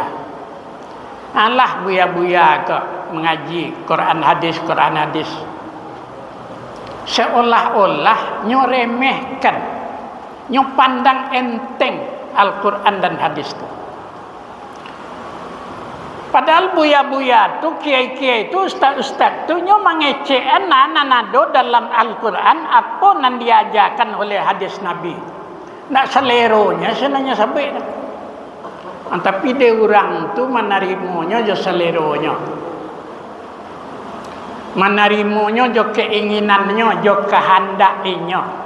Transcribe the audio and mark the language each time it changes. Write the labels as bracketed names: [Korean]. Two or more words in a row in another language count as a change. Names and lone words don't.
[Minangkabau] Alah buya-buya ke mengaji Quran hadis. Seolah-olah nyo remehkan, nyo pandang enteng [Indonesian] Al-Quran dan hadis [Minangkabau] itu. Padahal buya-buya tu, kiai-kiai tu, ustaz-ustaz tu nyo mengecekan nado dalam Al-Quran apa yang diajarkan oleh hadis Nabi. Nak seleronya senanya sampai. Tapi dia orang tu menerimanya jo seleronya. Menerimanya jo keinginannya, jo kehendaknya.